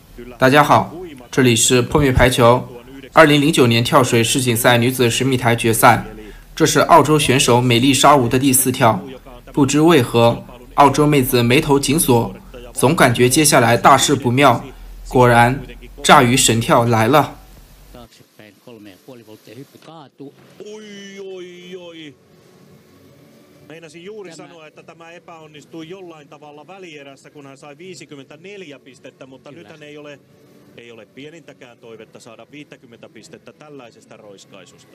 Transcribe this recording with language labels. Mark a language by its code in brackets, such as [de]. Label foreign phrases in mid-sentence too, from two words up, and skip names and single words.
[zh] 大家好，这里是破灭排球。2009年跳水世锦赛女子10米台决赛，这是澳洲选手美丽莎吴的第4跳。不知为何，澳洲妹子眉头紧锁，总感觉接下来大事不妙。果然，炸鱼神跳来了。 [fi] Meinasin juuri sanoa, että tämä epäonnistui jollain tavalla välierässä, kun hän sai 54 pistettä, mutta nythän ei ole pienintäkään toivetta saada 50 pistettä tällaisesta roiskaisusta.